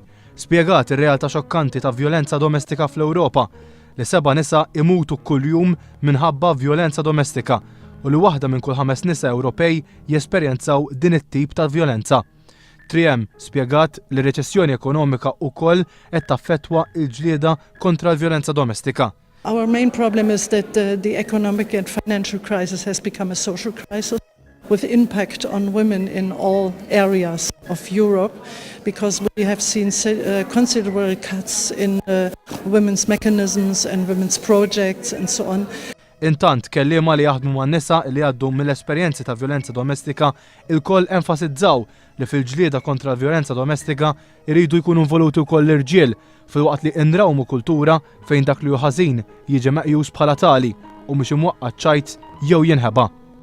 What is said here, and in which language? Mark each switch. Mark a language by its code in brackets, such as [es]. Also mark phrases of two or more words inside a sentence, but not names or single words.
[mt] Spjegat ir-realtà xokkanti ta' vjolenza domestika fl-Ewropa li 7 nisa imutu kuljum minħabba vjolenza domestika u li waħda minn kull 5 nisa Ewropej jesperjenzaw din it-tip ta' vjolenza. Triem spjegat li reċessjoni ekonomika wkoll qed taffettwa l-ġlieda kontra l-vjolenza domestika. [en] Our main problem is that the economic and financial crisis has become a social crisis with impact on women in all areas of Europe because we have seen considerable cuts in women's mechanisms and women's projects and so on. [mt] Intant kelliema li jaħdmu man nisa li għaddu mill-esperjenzi ta' vjolenza domestika il-koll enfasizzaw li fil-ġlieda kontra l-vjolenza domestika iridu jkunu involuti wkoll l-irġiel filwaqt li nrawmu kultura fejn dak li hu ħażin jiġi meqjus bħala tali u mhux imwaqqgħad ċajt jew jinħeba.